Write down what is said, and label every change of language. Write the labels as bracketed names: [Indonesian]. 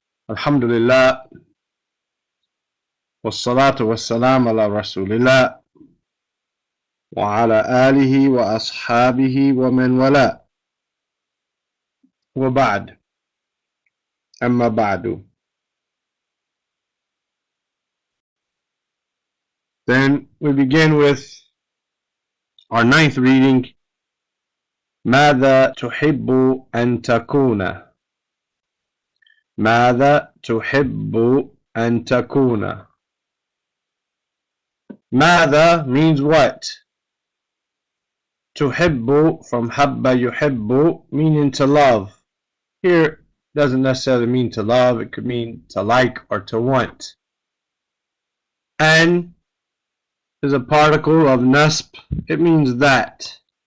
[Arabic] الحمد لله والصلاة والسلام على رسول الله وعلى آله وأصحابه ومن والاه وبعد أما بعد. [English] Then we begin with our ninth reading. [Arabic] ماذا تحب أن تكون؟ ماذا تحب أن تكون؟ ماذا [English] means what? تحب from حب يحب, meaning to love. Here doesn't necessarily mean to love, it could mean to like or to want. An is a particle of nasb, it means that.